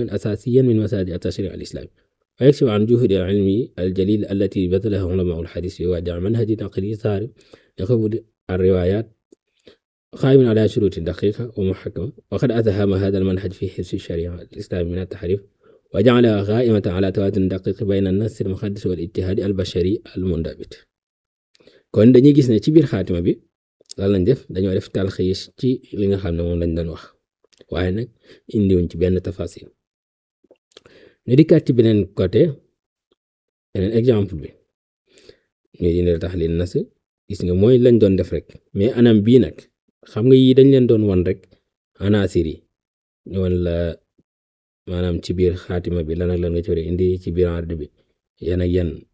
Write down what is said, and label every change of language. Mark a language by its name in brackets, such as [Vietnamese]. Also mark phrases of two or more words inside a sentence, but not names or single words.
[Arabic] أساسيا من مصادر التشريع الإسلامي ويكشف عن جهد العلمي الجليل التي بذلها علماء الحديث في وضع منهج نقلي صارم لقبول الروايات قائم على شروط دقيقة ومحكمة وقد أتهم هذا المنهج في حفظ الشريعة الإسلامية من التحريف وجعلها قائمة على توازن دقيق بين النص المقدس والاجتهاد البشري المنضبط [Wolof] kon dañuy gis ne ci biir xaatima bi lan lañ def dañoo def talxiis ci li nga xam ne moom lañ doon wax waaye nag indiwuñ ci benn tafasil ñu dikkaat ci beneen côté beneen exemple bi ñu dina taxliil nas gis nga mooy lañ doon def rek mais anam bii nag xam nga yi dañ leen doon wan rek anaasir yi ñu wan la maanaam ci biir xaatima bi lan ak lan nga ci war a indi ci biir ard bi yan ak yan